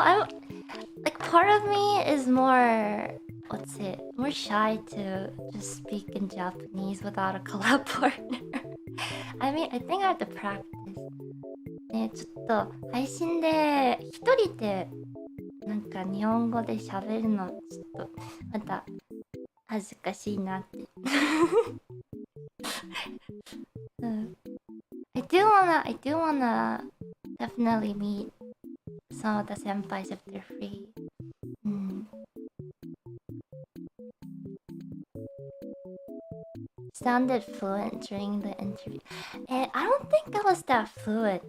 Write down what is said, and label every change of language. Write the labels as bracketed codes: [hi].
[en] I'm like part of me is more shy to just speak in Japanese without a collab partner. I mean, I think I have to practice. [ja] ね、ちょっと配信で一人でなんか日本語で喋るのちょっとまた恥ずかしいなって。うん。 [en] I do wanna definitely meet some of the senpais if they're free. うん。 Sounded fluent during the interview. And I don't think I was that fluent.